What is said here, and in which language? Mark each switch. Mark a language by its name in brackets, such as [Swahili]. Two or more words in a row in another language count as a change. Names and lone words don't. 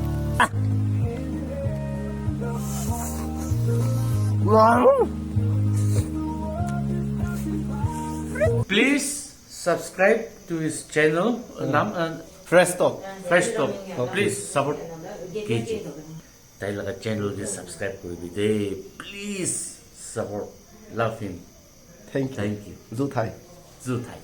[English] Please subscribe to his channel. fresh talk Fresh Talk. Please support KJ. [Filipino] Dahil ka channel din subscribe ko everyday. [English] Please support. Love him. thank Thank you. du thai Zutai.